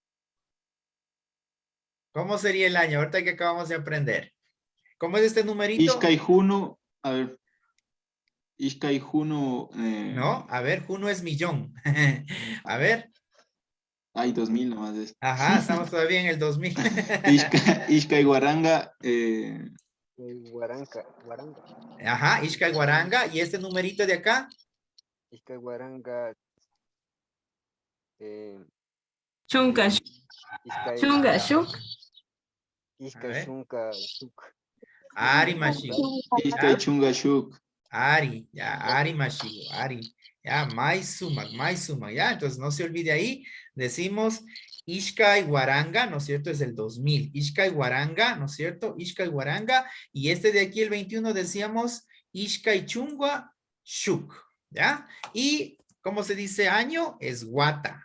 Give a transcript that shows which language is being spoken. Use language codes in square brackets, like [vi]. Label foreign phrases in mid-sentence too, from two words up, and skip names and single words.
[es] ¿Cómo sería el año? Ahorita que acabamos de aprender. ¿Cómo es este numerito? [qu] Ishkai-Juno, [es] a ver. [qu] Ishkai-Juno. [es] No, a ver, Juno es millón. A ver. Hay 2000 nomás. Es. Ajá, estamos todavía en el 2000. [qu] Ishkai-Guaranga. Guaranga. Ajá, Ishkai Guaranga. [es] ¿Y este numerito de acá? [qu] Ishkai Guaranga. Chunga. Chunga Shuk. Ishkai Chunga Shuk. Ari Mashigu. Ishkai Chunga Shuk. Ari, ya, Ari Mashigu, Ari. Ya, Maisumak, ya. [es] Entonces no se olvide ahí. Decimos [qu] Ishkai Guaranga, [es] ¿no es cierto? Es el 2000. [qu] Ishkai Guaranga, [es] ¿no es cierto? [qu] Ishkai Guaranga. [es] Y este de aquí, el 21, decíamos [qu] Ishkai Chunga Shuk. [es] ¿Ya? Y, ¿cómo se dice año? Es Guata.